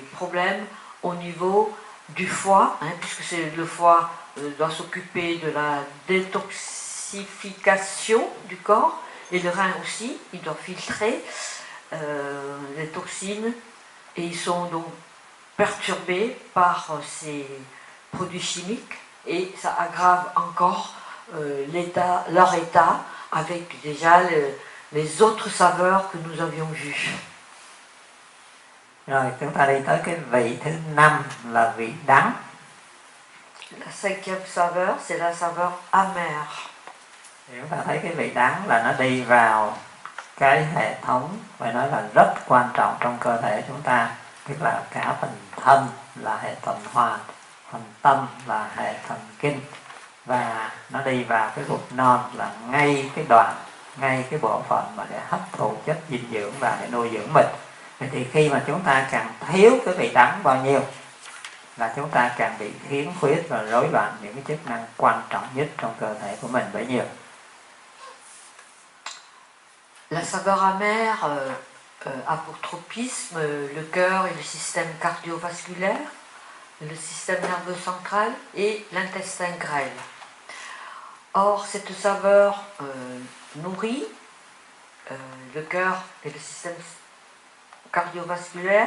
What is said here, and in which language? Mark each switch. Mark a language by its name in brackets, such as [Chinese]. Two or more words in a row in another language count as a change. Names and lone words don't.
[French] problèmes au niveau du foie, puisque le foie doit s'occuper de la détoxification du corps, et le rein aussi, il doit filtrer les toxines, et ils sont donc perturbés par ces produits chimiques, et ça aggrave encore leur état avec déjà les autres saveurs que nous avions vues. [Vietnamese] Rồi chúng ta đi tới cái vị thứ 5 là vị đắng. [French] La cinquième saveur, c'est la saveur amère. [Vietnamese] Thì chúng ta thấy cái vị đắng là nó đi vào cái hệ thống, phải nói là rất quan trọng trong cơ thể chúng ta, tức là cả phần thân là hệ tuần hoàn, phần tâm là hệ thần kinh, và nó đi vào cái ruột non là ngay cái bộ phận mà để hấp thụ chất dinh dưỡng và để nuôi dưỡng mình. Vậy thì khi mà chúng ta càng thiếu cái vị đắng bao nhiêu là chúng ta càng bị khiếm khuyết và rối loạn những cái chức năng quan trọng nhất trong cơ thể của mình bấy nhiêu. [French] La saveur amère a pour tropisme le cœur et le système cardiovasculaire, le système nerveux central et l'intestin grêle. Or, cette saveur nourrit le cœur et le système cardiovasculaire.